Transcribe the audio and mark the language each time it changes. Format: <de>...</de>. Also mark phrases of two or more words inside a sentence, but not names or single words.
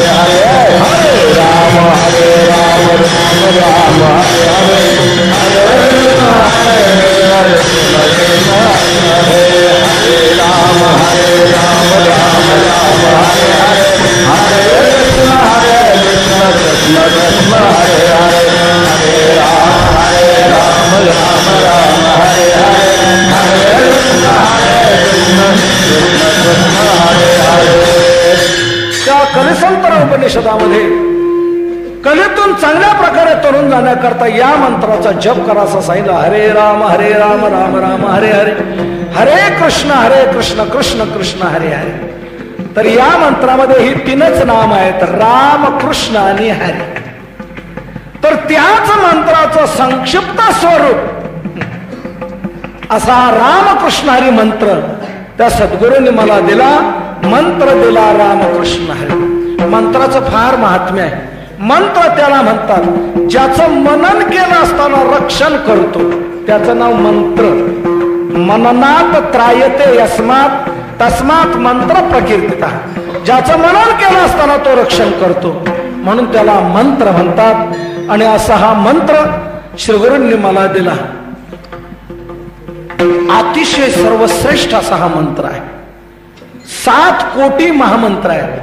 <sa>हरे, हरे राम राम राम हरे हरे, हरे कृष्ण कृष्ण हरे हरे, राम राम राम हरे हरे, हरे कृष्ण कृष्ण कृष्ण हरे हरे, हरे राम राम हरे हरे, हरे कृष्ण कृष्ण हरे हरे.</sa> <mr>त्या कलिसंतर उपनिषदामध्ये कलेतून चांगल्या प्रकारे तरुण जाण्याकरता या मंत्राचा जप करायचा सांगितलं.</mr> <sa>हरे राम राम राम हरे हरे, हरे कृष्ण कृष्ण कृष्ण हरे हरे.</sa> <mr>तर या मंत्रामध्ये ही तीनच नाम आहेत, राम कृष्ण आणि हरे. तर त्याच मंत्राचं संक्षिप्त स्वरूप असा रामकृष्ण हरी मंत्र त्या सद्गुरूंनी मला दिला. मंत्र दिला रामकृष्ण हरी. मंत्राचं फार महात्म्य आहे. मंत्र त्याला म्हणतात ज्याचं मनन केलं असताना रक्षण करतो, त्याचं नाव मंत्र.</mr> <sa>मननात त्रायते यस्मात तस्मात मंत्र प्रकीर्तिता.</sa> <mr>ज्याचं मनन केलं असताना तो रक्षण करतो म्हणून त्याला मंत्र म्हणतात. आणि असा हा मंत्र श्रीगुरूंनी मला दिला. अतिशय सर्वश्रेष्ठ असा हा मंत्र आहे. 7 कोटी महामंत्र आहेत.</mr>